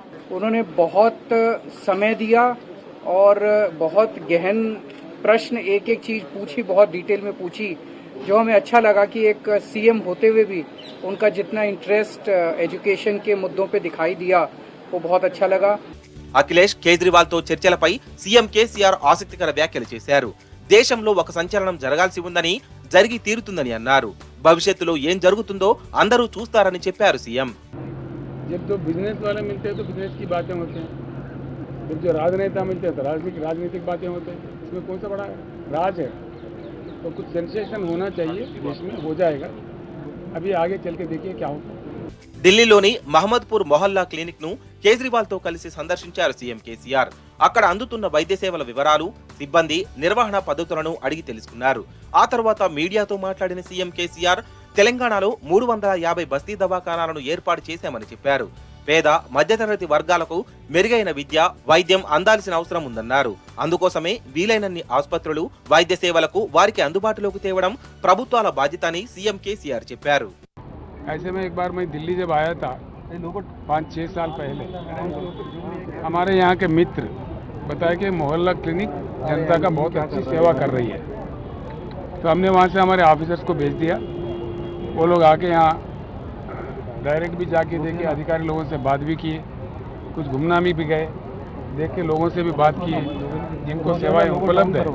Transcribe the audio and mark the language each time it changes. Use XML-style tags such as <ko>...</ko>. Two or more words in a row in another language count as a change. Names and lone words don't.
<hi>उन्होंने बहुत समय दिया और बहुत गहन प्रश्न, एक एक चीज पूछी, बहुत डिटेल में पूछी, जो हमें अच्छा लगा कि एक सीएम होते हुए भी उनका जितना इंटरेस्ट एजुकेशन के मुद्दों पे दिखाई दिया वो बहुत अच्छा लगा.</hi> <te>అఖిలేష్ కేజ్రీవాల్ తో చర్చలపై సీఎం కేసీఆర్ ఆసక్తికర వ్యాఖ్యలు చేశారు. దేశంలో ఒక సంచలనం జరగాల్సి ఉందని, జరిగి తీరుతుందని అన్నారు. భవిష్యత్తులో ఏం జరుగుతుందో అందరూ చూస్తారని చెప్పారు సీఎం.</te> <hi>जब तो बिजनेस वाले मिलते हैं तो बिजनेस की बातें होती हैं, जब जो राजनेता मिलते हैं तो राजनीतिक बातें होती हैं. इसमें कौन सा बड़ा राज है? तो कुछ सेंसेशन होना चाहिए देश में, हो जाएगा. अभी आगे चल के देखिए क्या होता है.</hi> <te>ఢిల్లీలోని మహమ్మద్పూర్ మొహల్లా క్లినిక్ ను కేజ్రీవాల్ తో కలిసి సందర్శించారు సీఎం కేసీఆర్. అక్కడ అందుతున్న వైద్య సేవల వివరాలు, సిబ్బంది నిర్వహణ పద్ధతులను అడిగి తెలుసుకున్నారు. ఆ తర్వాత మీడియాతో మాట్లాడిన సీఎం కేసీఆర్ తెలంగాణలో 350 బస్తీ దవాఖానాలను ఏర్పాటు చేశామని చెప్పారు. పేద మధ్యతరగతి వర్గాలకు మెరుగైన విద్య, వైద్యం అందాల్సిన అవసరం ఉందన్నారు. అందుకోసమే వీలైనన్ని ఆసుపత్రులు, వైద్య సేవలకు వారికి అందుబాటులోకి తేవడం ప్రభుత్వాల బాధ్యత అని సీఎం కేసీఆర్ చెప్పారు.</te> <hi>ऐसे में एक बार मैं दिल्ली जब आया था 5-6 साल पहले, हमारे यहाँ के मित्र बताया कि मोहल्ला क्लिनिक जनता का बहुत अच्छी सेवा कर रही है. तो हमने वहाँ से हमारे ऑफिसर्स को भेज दिया. वो लोग आके यहाँ डायरेक्ट भी जाके देखे, अधिकारी लोगों से बात भी किए, कुछ घूमना भी गए, देख के लोगों से भी बात किए जिनको सेवाएं उपलब्ध है.</hi>